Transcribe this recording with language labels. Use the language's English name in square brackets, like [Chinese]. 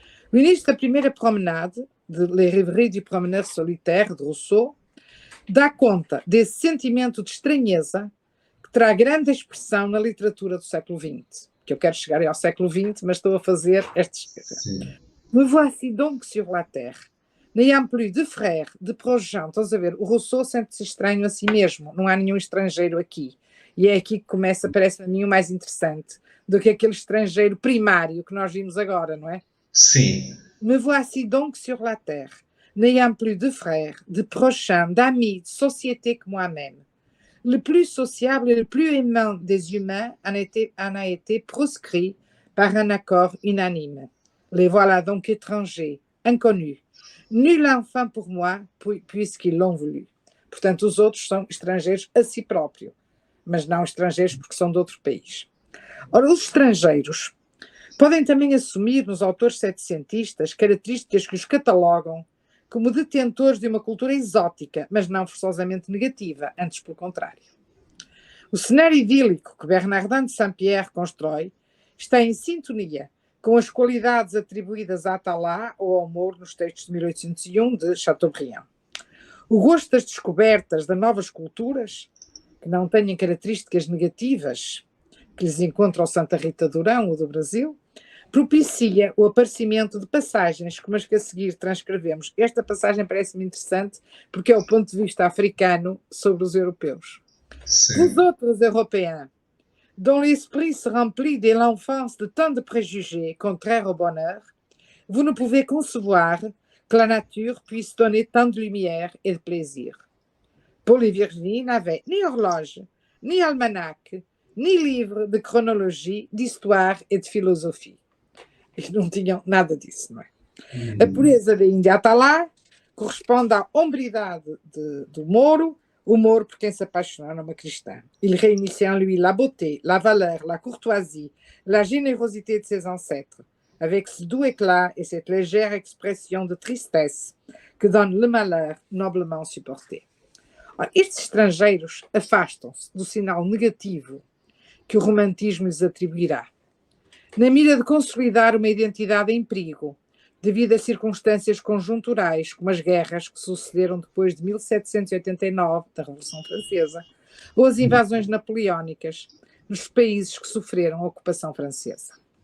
[Portuguese] O início da primeira promenade, de Les Rêveries du Promeneur Solitaire, de Rousseau, dá conta desse sentimento de estranheza que terá grande expressão na literatura do século XX. Que eu quero chegar ao século XX, mas estou a fazer estes... [French] Me voici donc sur la terre. N'ayant plus de frère, de prochain. [Portuguese] Estás a ver? O Rousseau sente-se estranho a si mesmo. Não há nenhum estrangeiro aqui. E é aqui que começa, parece-me a mim, o mais interessante do que aquele estrangeiro primário que nós vimos agora, não é? Sim. [French] Me voici donc sur la terre, n'ayant plus de frères, de prochains, d'amis, de société que moi-même. Le plus sociable et le plus aimant des humains en a été proscrit par un accord unanime. Les voilà donc étrangers, inconnus. Nul enfant pour moi, puisqu'ils l'ont voulu. [Portuguese] Portanto, os outros são estrangeiros a si próprio, mas não estrangeiros porque são de outro país. Ora, os estrangeiros podem também assumir nos autores setecentistas características que os catalogam como detentores de uma cultura exótica, mas não forçosamente negativa, antes pelo contrário. O cenário idílico que Bernardin de Saint-Pierre constrói está em sintonia com as qualidades atribuídas a Atala ou ao Mouro nos textos de 1801 de Chateaubriand. O gosto das descobertas de novas culturas, que não tenham características negativas que lhes encontra o Santa Rita Durão, o do Brasil, propicia o aparecimento de passagens como as que a seguir transcrevemos. Esta passagem parece-me interessante porque é o ponto de vista africano sobre os europeus. [French] Vous autres Européens, dont l'esprit se remplit dès l'enfance de tant de préjugés contraires au bonheur, vous ne pouvez concevoir que la nature puisse donner tant de lumière et de plaisir. Paul et Virginie n'avaient ni horloge, ni almanach, ni livre de chronologie, d'histoire et de philosophie. [Portuguese] Eles não tinham nada disso, não é? A pureza da Índia Atalá corresponde à hombridade do Moro, o Moro por quem se apaixonou numa cristã. [French] Il réunissait en lui la beauté, la valeur, la courtoisie, la générosité de ses ancêtres, avec ce doux éclat et cette légère expression de tristesse que donne le malheur noblement supporté. [Portuguese] Ora, estes estrangeiros afastam-se do sinal negativo que o romantismo lhes atribuirá, na mira de consolidar uma identidade em perigo, devido a circunstâncias conjunturais, como as guerras que sucederam depois de 1789, da Revolução Francesa, ou as invasões napoleónicas nos países que sofreram a ocupação francesa.